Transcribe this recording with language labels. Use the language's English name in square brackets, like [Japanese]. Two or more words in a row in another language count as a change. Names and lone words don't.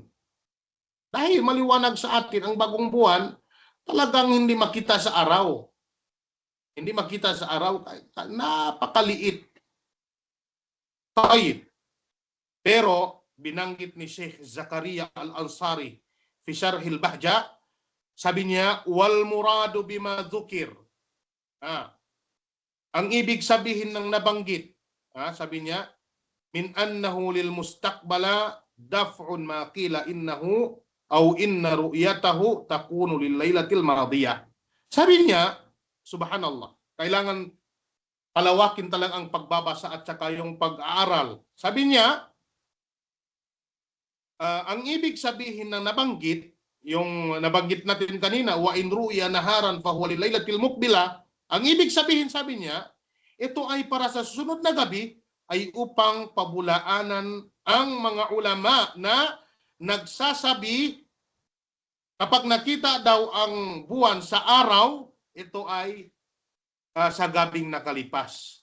[Filipino] Dahil maliwanag sa atin, ang bagong buwan, talagang hindi makita sa araw. Hindi makita sa araw, napakaliit. Tayyib. Pero, binanggit ni Sheikh Zakaria Al-Ansari, fi Sharhil Bahja, sabi niya, [Arabic] والمراد بما ذكر. [Filipino] Ang ibig sabihin ng nabanggit, sabi niya, [Arabic] من أنه للمستقبل دفع ما قيل إنه أو إن رؤيته تكون لليلة الماضية. [Filipino] Sabi niya, subhanallah, kailangan palawakin talaga ang pagbabasa at saka yung pag-aaral. Sabi niya, ang ibig sabihin ng nabanggit, yung nabanggit natin kanina, [Arabic] وإن رئي نهارا فهو لليلة المقبلة, [Filipino] ang ibig sabihin, sabi niya, ito ay para sa susunod na gabi, ay upang pabulaanan ang mga ulama na nagsasabi kapag nakita daw ang buwan sa araw, ito ay sa gabing nakalipas.